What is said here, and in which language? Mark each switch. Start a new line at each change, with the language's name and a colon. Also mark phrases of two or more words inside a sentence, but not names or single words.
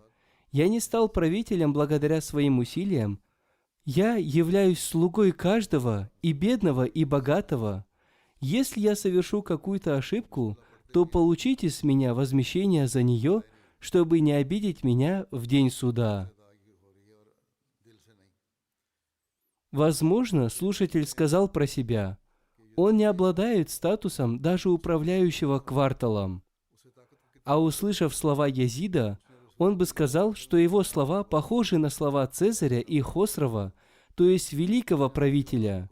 Russian: Я не стал правителем благодаря своим усилиям. Я являюсь слугой каждого, и бедного, и богатого. Если я совершу какую-то ошибку, то получите с меня возмещение за нее, чтобы не обидеть меня в день суда».
Urdu: ادائیگی ہو رہی ہے اور دل سے نہیں.
Russian: Возможно, слушатель сказал про себя: он не обладает статусом даже управляющего кварталом. А услышав слова Язида, он бы сказал, что его слова похожи на слова Цезаря и Хосрова, то есть великого правителя.